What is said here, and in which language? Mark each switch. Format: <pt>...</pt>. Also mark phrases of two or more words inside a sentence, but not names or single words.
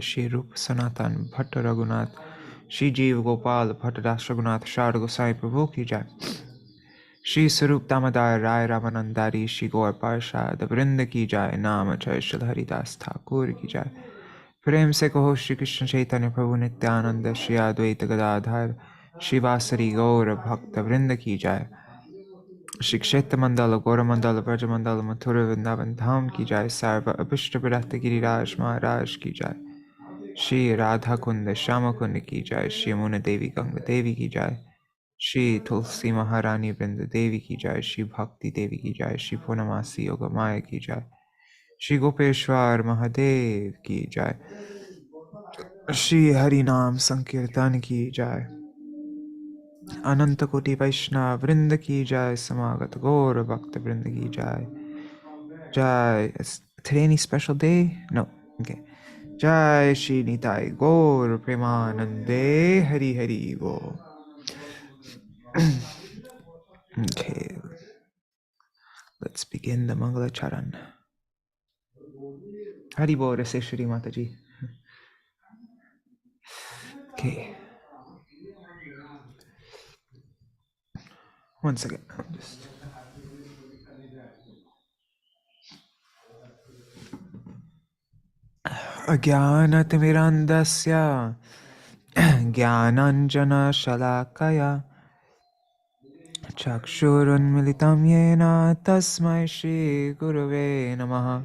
<hi>श्री रूप सनातन भट्ट रघुनाथ श्री जीव गोपाल भट्ट दास रघुनाथ शारद गोसाई प्रभु की जाय। श्री स्वरूप दामोदर राय रामानंदारी श्री गौर पार्षद वृंद की जाय। नाम जय श्री हरिदास ठाकुर की जाय। प्रेम से कहो श्री कृष्ण चैतन्य प्रभु नित्यानंद श्री अद्वैत गदाधर शिवासरी गौर भक्त वृंद की जाय। श्री क्षेत्र मंडल गौर मंडल ब्रज मंडल मथुरा वृंदावन धाम की जाय। सर्व अभिष्ट विरक्त गिरिराज महाराज की जाय। श्री राधा कुंड श्याम कुंड की जाय। श्री यमुना देवी गंगा देवी की जाय। श्री तुलसी महारानी वृंद देवी की जाय। श्री भक्ति देवी की जाय। श्री पूर्णमासी योग माया की जाय। श्री गोपेश्वर महादेव की जाय। श्री हरि नाम संकीर्तन की जाय। अनंत कोटि वैष्णव वृंद की जाय। समागत गौर भक्त वृंद की जाय।</hi> <en>Jai. Is today any special day? No. Okay.</en> <sa>जय श्री निताइ गौर प्रेमानन्दे हरि हरि बो.</sa> <en>Okay. Let's begin the Mangala Charan. Hari Bo Rase Shri Mataji. Okay. One second. Just...</en> <sa>अज्ञानतिमिरान्धस्य ज्ञानाञ्जन शलाकया चक्षुरुन्मीलितं येन तस्मै श्री गुरवे नमः.</sa>